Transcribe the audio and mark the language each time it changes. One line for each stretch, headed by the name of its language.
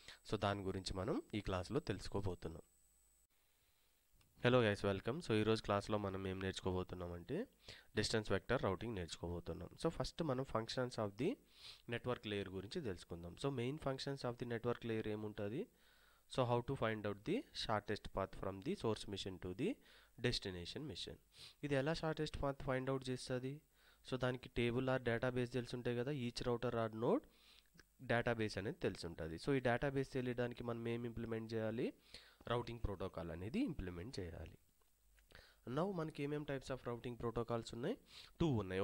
Telugu: So దాని గురించి మనం ఈ క్లాస్లో తెలుసుకోబోతున్నాం.
English: Hello guys welcome.
Telugu: సో ఈరోజు క్లాస్లో మనం ఏం నేర్చుకోబోతున్నాం అంటే distance vector routing నేర్చుకోబోతున్నాం.
English: so first
Telugu: మనం
English: functions of the network layer
Telugu: గురించి తెలుసుకుందాం.
English: so main functions of the network layer
Telugu: ఏముంటుంది?
English: So how to find out the shortest path from the source mission to the destination mission.
Telugu: ఇది ఎలా
English: shortest path find out
Telugu: చేస్తుంది?
English: so
Telugu: దానికి
English: table or database
Telugu: తెలిసి ఉంటాయి కదా,
English: each router or node database
Telugu: అనేది తెలిసి ఉంటుంది. సో ఈ డేటాబేస్ తెలియడానికి మనం ఏం ఇంప్లిమెంట్ చేయాలి? రౌటింగ్ ప్రోటోకాల్ అనేది ఇంప్లిమెంట్ చేయాలి.
English: now
Telugu: మనకి ఏమేమి
English: types of routing protocols
Telugu: ఉన్నాయి? 2 ఉన్నాయి.